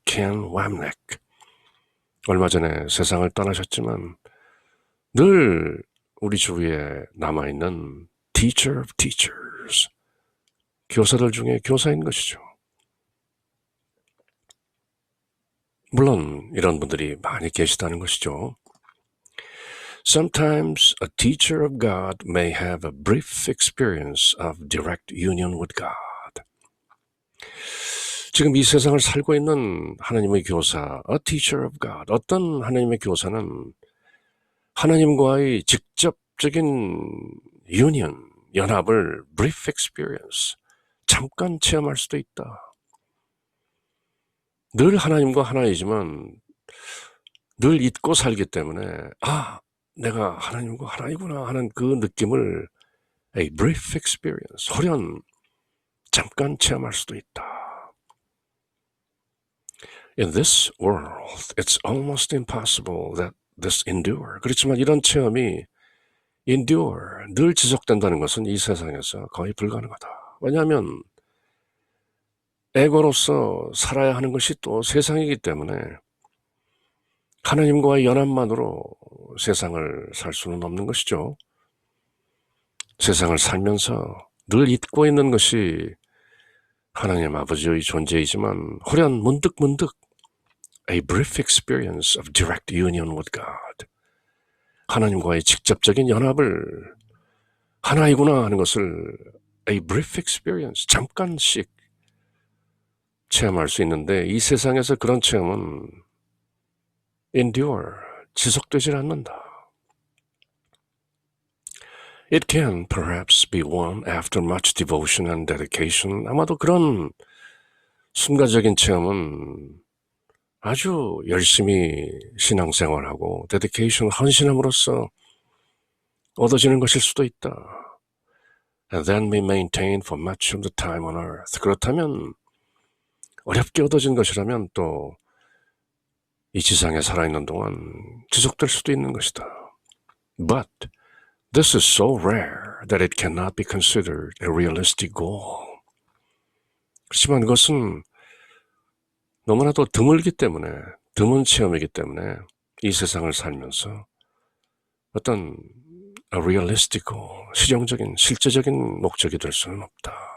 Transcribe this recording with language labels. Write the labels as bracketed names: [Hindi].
[Korean] Ken Wapnick, 얼마 전에 세상을 떠나셨지만 늘 우리 주위에 남아있는 [English] Teacher of Teachers, [Korean] 교사들 중에 교사인 것이죠. 물론 이런 분들이 많이 계시다는 것이죠. [English] Sometimes a teacher of God may have a brief experience of direct union with God. [Korean] 지금 이 세상을 살고 있는 하나님의 교사, [English] a teacher of God, [Korean] 어떤 하나님의 교사는 하나님과의 직접적인 union, 연합을 [English] brief experience, [Korean] 잠깐 체험할 수도 있다. 늘 하나님과 하나이지만 늘 잊고 살기 때문에 내가 하나님과 하나이구나 하는 그 느낌을 [English] a brief experience, [Korean] 호련 잠깐 체험할 수도 있다. [English] In this world, it's almost impossible that this endure. [Korean] 그렇지만 이런 체험이 endure, 늘 지속된다는 것은 이 세상에서 거의 불가능하다. 왜냐하면 에고로서 살아야 하는 것이 또 세상이기 때문에 하나님과의 연합만으로 세상을 살 수는 없는 것이죠. 세상을 살면서 늘 잊고 있는 것이 하나님 아버지의 존재이지만 호련 문득문득 [English] a brief experience of direct union with God, [Korean] 하나님과의 직접적인 연합을 하나이구나 하는 것을 [English] a brief experience, [Korean] 잠깐씩 체험할 수 있는데 이 세상에서 그런 체험은 endure, 지속되질 않는다. [English] It can perhaps be won after much devotion and dedication. [Korean] 아마도 그런 순간적인 체험은 아주 열심히 신앙생활하고 dedication, 헌신함으로써 얻어지는 것일 수도 있다. [English] And then be maintained for much of the time on earth. [Korean] 그렇다면 어렵게 얻어진 것이라면 또 이 지상에 살아있는 동안 지속될 수도 있는 것이다. [English] But this is so rare that it cannot be considered a realistic goal. [Korean] 그렇지만 그것은 너무나도 드물기 때문에, 드문 체험이기 때문에 이 세상을 살면서 어떤 [English] a realistic goal, [Korean] 실용적인, 실제적인 목적이 될 수는 없다.